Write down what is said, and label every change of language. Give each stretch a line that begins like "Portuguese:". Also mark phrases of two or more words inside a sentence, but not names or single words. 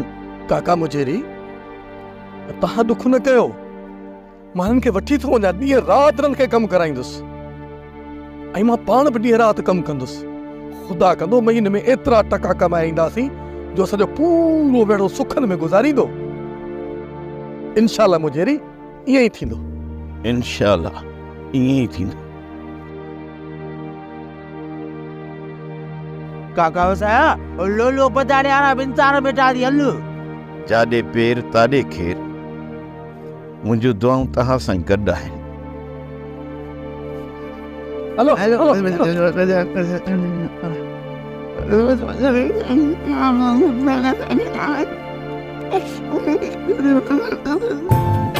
Sindhi: काका मुचेरी, तव्हां दुख न कयो, मां हिननि खे वठी थो वञा, ॾींहं राति हिननि खे कमु कराईंदुसि ऐं मां पाण बि ॾींहं राति कमु कंदुसि। ख़ुदा कंदो महीने में एतिरा टका कमाए ईंदासीं जो सॼो पूरो वेड़ो सुखनि में गुज़ारींदो। इंशाअल्लाह मुजेरी ईअं ई थींदो। इंशाअल्लाह ईअं ई थींदो। काका वसाया लो लो पधारे आरा बिनतार बेटा दी हल। जाॾे पेर ताॾे खेर, मुंहिंजूं दुआऊं तव्हां सां गॾु आहिनि। हलो हेलो